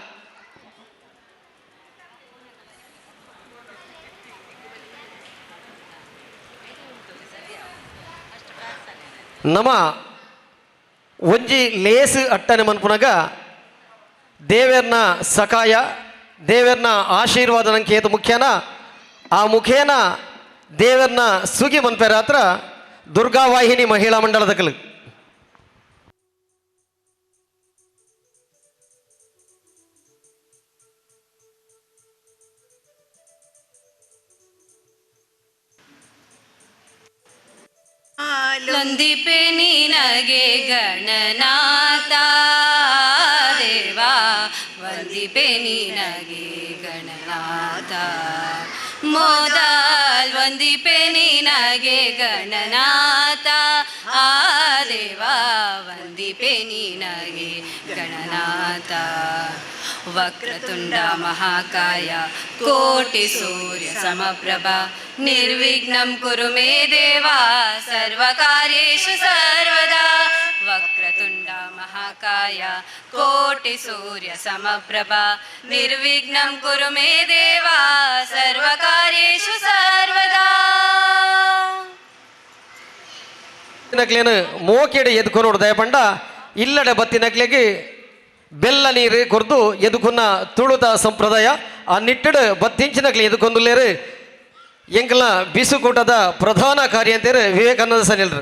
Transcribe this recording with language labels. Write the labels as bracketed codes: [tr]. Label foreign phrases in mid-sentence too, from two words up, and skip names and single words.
[tcy] ನಮ ಒಂಜಿ ಲೇಸು ಅಟ್ಟನೆ ಮನ್ಪುನಗ ದೇವೇರ್ನ ಸಕಾಯ ದೇವೇರ್ನ ಆಶೀರ್ವಾದ ನಂಗೆ ಏತು ಮುಖ್ಯನ ಆ ಮುಖೇನ ದೇವೇರ್ನ ಸುಗಿ ಮನ್ಪೇರ ಹತ್ರ ದುರ್ಗಾವಾಹಿನಿ ಮಹಿಳಾ ಮಂಡಳದ ಕಲು [kn] ಲೊಂದಿಪೆ ನಿನಗೆ ಗಣನಾಥ ದೇವಾ ವಂದಿಪೆ ನಿನಗೆ ಗಣನಾಥ ಮೋದಲ್ ವಂದಿಪೆ ನಿನಗೆ ಗಣನಾಥ ಆ ದೇವಾ ವಂದಿಪೆ ನಿನಗೆ ಗಣನಾಥ [sa] ವಕ್ರತುಂಡ ಮಹಾಕಾಯ ಕೋಟಿ ಸೂರ್ಯ ಸಮಪ್ರಭಾ ನಿರ್ವಿಘ್ನಂ ಕುರು ಮೇ ದೇವಾ ಸರ್ವಕಾರ್ಯೇಷು ಸರ್ವದಾ ವಕ್ರತುಂಡ ಮಹಾಕಾಯ ಕೋಟಿ ಸೂರ್ಯ ಸಮಪ್ರಭಾ ನಿರ್ವಿಘ್ನಂ ಕುರು ಮೇ ದೇವಾ ಸರ್ವಕಾರ್ಯೇಷು ಸರ್ವದಾ [tcy] ನಕ್ಲೇನು ಮೋಕೆಡೆ ಎದ್ಕೊಂಡು ದಯಪಂಡ ಇಲ್ಲಡೆ ಬತ್ತಿನಕ್ಲೆಗೆ ಬೆಲ್ಲ ನೀರು ಕೊರ್ದು ಎದುಕುನ್ನ ತುಳುತ ಸಂಪ್ರದಾಯ ಆ ನಿಟ್ಟಡು ಬತ್ತಿಂಚಿನಕ್ಲಿ ಎದುಕೊಂದುಲ್ಲೇರು ಎಂಕಲ್ನ ಬಿಸುಕೂಟದ ಪ್ರಧಾನ ಕಾರ್ಯ ಅಂತೇರು ವಿವೇಕಾನಂದ ಸನಿಲ್ರು